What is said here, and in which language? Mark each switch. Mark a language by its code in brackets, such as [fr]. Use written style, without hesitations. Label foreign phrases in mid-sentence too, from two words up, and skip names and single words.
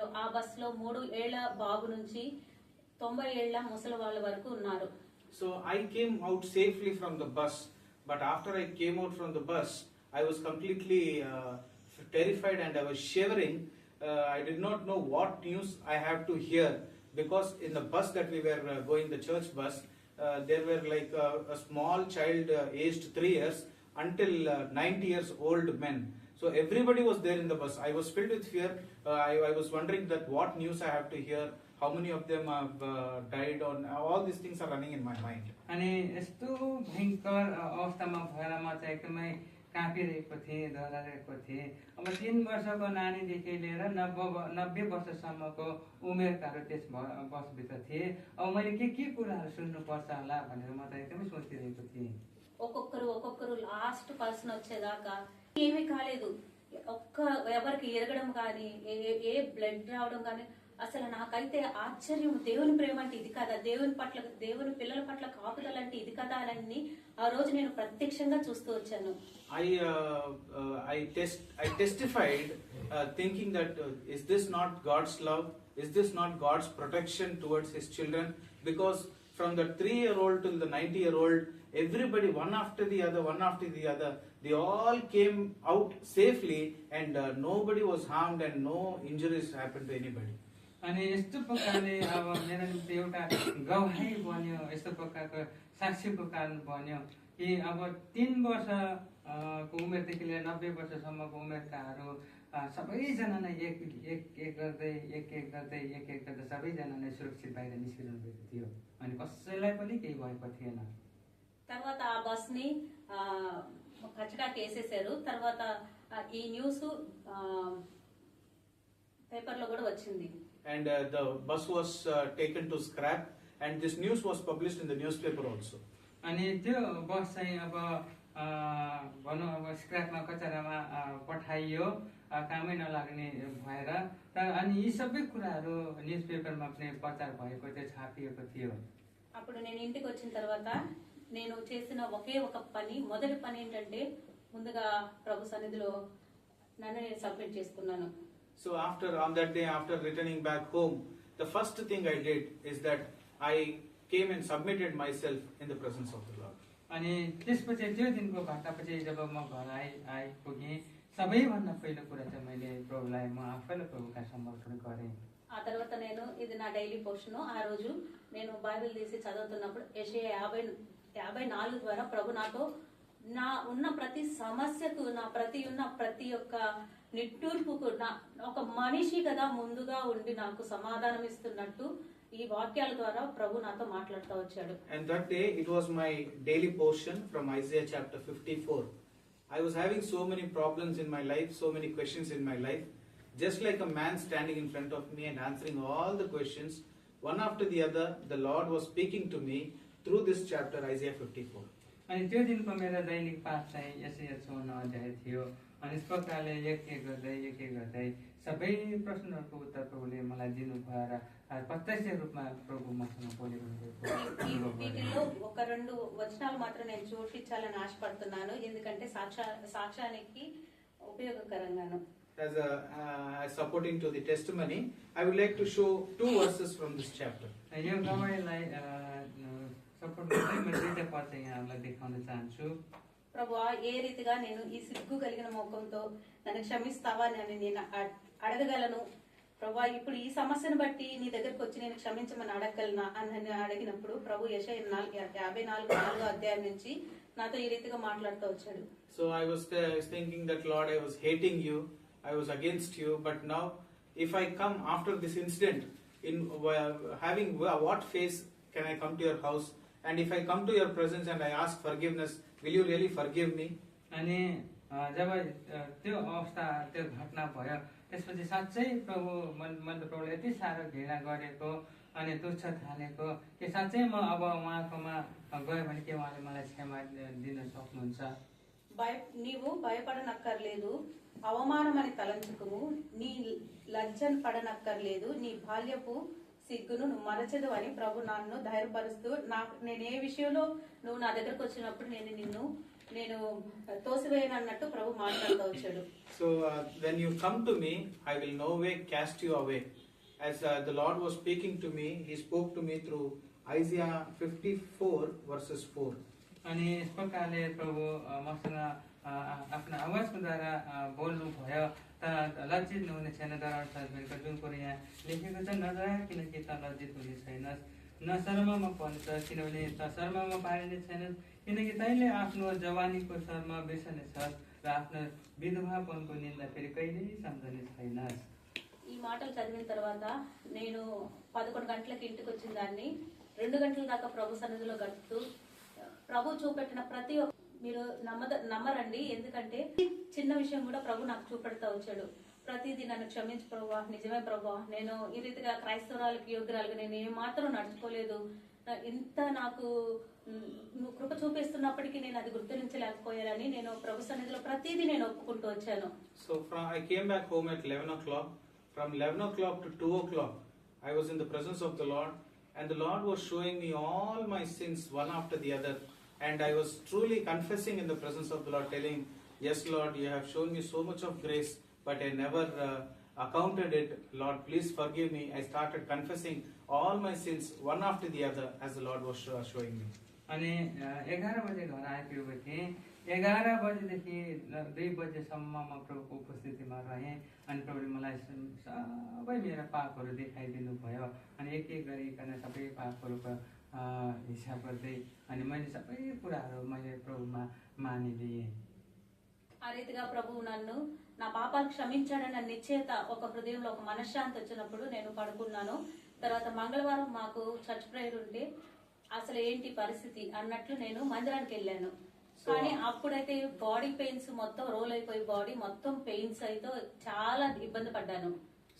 [te] ఆ బస్సులో 3 ఏళ్ల బాబు నుంచి 90 ఏళ్ల ముసలి వాళ్ళ వరకు ఉన్నారు. [en] So I came out safely from the bus, but after I came out from the bus, I was completely terrified and I was shivering. I did not know what news I have to hear, because in the bus that we were going, the church bus, there were like a small child aged 3 years until 90 years old men. So everybody was there in the bus. I was filled with fear. I was wondering that what news I have to hear, how many of them have died, on all these things are running in my mind. [ne] अनि यस्तो भयङ्कर अवस्थामा भएर म चाहिँ एकदमै काँपिरहेको थिएँ, डराइरहेको थिएँ। अब 3 वर्षको नानीदेखि लिएर 90 वर्षसम्मको उमेरकाहरू त्यस बसभित्र थिए। अब मैले के कुराहरू सुन्नुपर्छ होला भनेर म त एकदमै सोचिरहेको थिएँ। [te] ఒక్కొక్కరు [en] last person [te] వచ్చేదాకా ఏమీ కాలేదు. ఎవరికి ఎరగడం కానీ, ఏ బ్లడ్ రావడం కానీ, అసలు నాకైతే ఆశ్చర్యం. దేవుని ప్రేమ అంటే ఇది కదా, దేవుని పిల్లల పట్ల కాపుదల అంటే ఇది కదా అని ఆ రోజు నేను ప్రత్యక్షంగా చూస్తూ వచ్చాను. [en] I testified thinking that is this not God's love? Is this not God's protection towards His children? Because from the 3-year-old till the 90-year-old, everybody one after the other, they all came out safely and nobody was harmed and no injuries happened to anybody. [ne] अनि यस्तो प्रकारले अब मेरो निम्ति एउटा गवाही बन्यो, यस्तो प्रकारको साक्षीको कारण बन्यो कि अब 3 वर्षको उमेरदेखि लिएर 90 वर्षसम्मको उमेरकाहरू सबैजना नै एक गर्दै सबैजना नै सुरक्षित बाहिर निस्किनु भएको थियो। अनि कसैलाई पनि केही भएको थिएन। [te] తర్వాత ఆ బస్ ని కచడా కేసేశారు. తర్వాత ఈ [en] news paper [te] లో కూడా వచ్చింది. [en] And the bus was taken to scrap, and this news was published in the newspaper also. [ne] अनि त्यो बस चाहिँ अब भनौँ अब स्क्र्यापमा कचरामा पठाइयो, कामै नलाग्ने भएर। अनि यी सबै कुराहरू [en] news paperमा [ne] पनि प्रचार भएको त्यो छापिएको थियो। [te] అప్పుడు నేను ఇంటికి వచ్చిన తర్వాత నేను చేసిన ఒకే ఒక పని, మొదటి పని ఏంటంటే ముందుగా ప్రభు సన్నిధిలో నన్ను నేను సబ్మిట్ చేసుకున్నాను. [en] So on that day, after returning back home, the first thing I did is that I came and submitted myself in the presence of the Lord. [ne] अनि त्यसपछि त्यो दिनको घटनापछि जब म घर आइपुगेँ, सबैभन्दा पहिलो कुरा चाहिँ मैले प्रभुलाई म आफैलाई प्रभुका समर्पण गरेँ। [te] ఆ తర్వాత నేను ఇది నా [en] daily portion. [te] ఆ రోజు నేను బైబిల్ తీసి చదువుతున్నప్పుడు యెషయా 54 ద్వారా ప్రభు నాతో నా ఉన్న ప్రతి సమస్యకు, నా ప్రతి ఒక్క నిట్టూర్పుకు ఒక మనిషి కదా ముందుగా ఉండి నాకు సమాధానం ఇస్తున్నట్టు ఈ వాక్యాల ద్వారా ప్రభు నాతో మాట్లాడుతూ వచ్చాడు. [en] And that day it was my daily portion from Isaiah chapter 54. I was having so many problems in my life, so many questions in my life. Just like a man standing in front of me and answering all the questions, one after the other, the Lord was speaking to me through this chapter, Isaiah 54. [ne] अनि त्यो दिनको मेरो दैनिक पाठ चाहिँ यशया 54 अध्याय थियो। अनि यस प्रकारले एक एक गर्दै सबै प्रश्नहरूको उत्तर प्रभुले मलाई दिनुभयो र प्रत्यक्ष रूपमा प्रभु मसँग बोलिरहनु। [te] వీటిల్లో ఒక రెండు వచనాలు మాత్రం నేను చూపించాలని ఆశపడుతున్నాను, ఎందుకంటే సాక్ష్యానికి ఉపయోగకరంగాను. [en] As supporting to the testimony, I would like to show 2 verses from this chapter. [ne] यो गवाईलाई सपोर्ट गर्दै म दुईटा पद चाहिँ यहाँलाई देखाउन चाहन्छु। [te] ప్రభువా, ఏ రీతిగా నేను ఈ సిగ్గు కలిగిన ముఖంతో నన్ను క్షమిస్తావా అని నేను అడగగలను. ప్రభువా, ఇప్పుడు ఈ సమస్యను బట్టి నీ దగ్గరకు వచ్చి నేను క్షమించమని అడగగలనా అని అడిగినప్పుడు ప్రభు యెషయా 54 అధ్యాయం నుంచి నాతో ఈ రీతిగా మాట్లాడుతూ వచ్చాడు. [en] So I was thinking that, Lord, I was hating you, I was against you, but now if I come after this incident, in having what face can I come to your house? And if I come to your presence and I ask forgiveness, will you really forgive me? [ne] अनि जब त्यो अवस्था, त्यो घटना भयो, त्यसपछि साँच्चै प्रभु मैले प्रभुले यति साह्रो घृणा गरेको अनि तुच्छ ठानेको कि साँच्चै म अब उहाँकोमा गयो भने के उहाँले मलाई क्षमा दिन सक्नुहुन्छ? [te] నీవు భయపడనక్కర్లేదు, అవమానమని తలంచుకుము, నీ లజ్జను పడనక్కర్లేదు, నీ బాల్యపు సిగ్గును నువ్వు మరచదు అని ప్రభు నన్ను ధైర్యపరుస్తూ, నేను ఏ విషయంలో నువ్వు నా దగ్గరకు వచ్చినప్పుడు నేను తోసివేయను అన్నట్టు ప్రభు మాట్లాడుతూ వచ్చాడు. [en] So when you come to me, I will no way cast you away. As the Lord was speaking to me, He spoke to me through Isaiah 54 verses 4. [ne] अनि यस प्रकारले प्रभु मसँग आफ्नो आवाजको द्वारा बोल्नु भयो। लज्जित नहुने छैन, डराउनु सक्दैन, जुन कुरो यहाँ लेखेको छ, नडरा किनकि त लज्जित हुने छैनस्, न शर्ममा पर्छ किनभने त शर्ममा पारिने छैनस्, किनकि तैँले आफ्नो जवानीको शर्म बिर्सनेछस् र आफ्नो विधवापनको निन्दा फेरि कहिल्यै सम्झने छैनस्। [te] ఈ మాటలు చదివిన తర్వాత నేను 11 గంటలకు ఇంటికి వచ్చిన దాన్ని 2 గంటల దాకా ప్రభు సన్నిధిలో గడుపుతూ ప్రభు చూపెట్టిన ప్రతి ఒక్క మీరు నమ్మరండి, ఎందుకంటే చిన్న విషయం కూడా ప్రభు నాకు చూపెడతా వచ్చాడు. ప్రతిదీ నన్ను క్షమించు ప్రభువా, నిజమే ప్రభువా, నేను ఈ రీతిగా క్రైస్తవురాలకి యోగ్యురాలుగా నేను ఏ మాత్రం నడుచుకోలేదు, ఇంత నాకు నువ్వు కృప చూపిస్తున్నప్పటికీ నేను అది గుర్తించలేకపోయానని నేను ప్రభు సన్నిధిలో ప్రతిదీ నేను ఒప్పుకుంటూ వచ్చాను. So I came back home at 11 o'clock. From 11 o'clock to 2 o'clock, I was in the presence of the Lord, and the Lord was showing me all my sins one after the other, and I was truly confessing in the presence of the Lord, telling, yes Lord, you have shown me so much of grace, but I never accounted it. Lord, please forgive me. I started confessing all my sins one after the other as the Lord was showing me. अनि 11 बजे घर आइपुगेको थिएँ। 11 बजेदेखि 2 बजेसम्म म प्रभुको उपस्थितिमा रहेँ। अनि प्रभुले मलाई सबै मेरा पापहरू देखाइदिनु भयो। अनि एक एक गरिकन सबै पापहरूको हिसाब गर्दै अनि मैले सबै कुराहरू मैले प्रभुमा मानिलिएँ। ఆ రీతిగా ప్రభువు నన్ను నా పాపాలు క్షమించాడన్న నిశ్చయత ఒక హృదయంలో ఒక మనశ్శాంతి వచ్చినప్పుడు నేను పడుకున్నాను. తర్వాత మంగళవారం మాకు [en] church prayer [te] ఉంటే అసలు ఏంటి పరిస్థితి అన్నట్లు నేను మందిరానికి వెళ్ళాను. కానీ అప్పుడైతే [en] body pains [te] మొత్తం రోల్ అయిపోయి [en] body మొత్తం pains [te] అయితే చాలా ఇబ్బంది పడ్డాను.